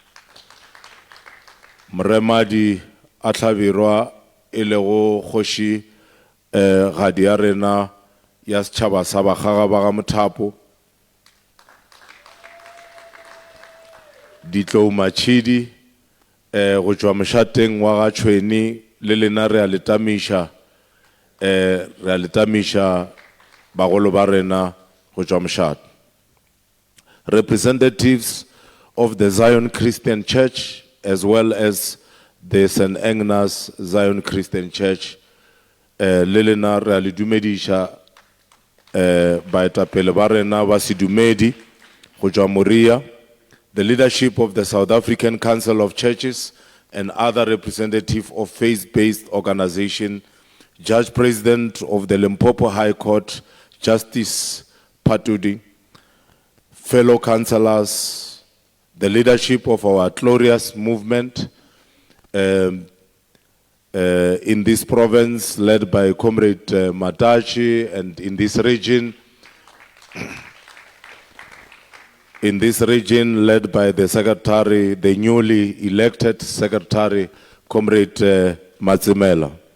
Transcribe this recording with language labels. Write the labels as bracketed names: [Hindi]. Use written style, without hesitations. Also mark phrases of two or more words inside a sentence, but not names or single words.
[Northern Sotho] Mremadi Atlavirwa, Elego Hoshi, gadi ya rena ya setšhaba sa bagaga ba ga Mothapo, Ditlou Matšhidi, go tšwa mošateng wa ga Tšhweni le lena re a letamiša bagolo ba rena go tšwa mošate. [English] Representatives of the Zion Christian Church as well as the St. Agnes Zion Christian Church, [Northern Sotho] le lena re a le dumediša baetapele ba rena ba sedumedi go tšwa Moria, [English] the leadership of the South African Council of Churches and other representatives of faith-based organizations, Judge President of the Limpopo High Court, Justice Patudi, fellow councillors, the leadership of our glorious movement in this province led by Comrade Matachi, and in this region led by the secretary, the newly elected secretary, Comrade Matsimela.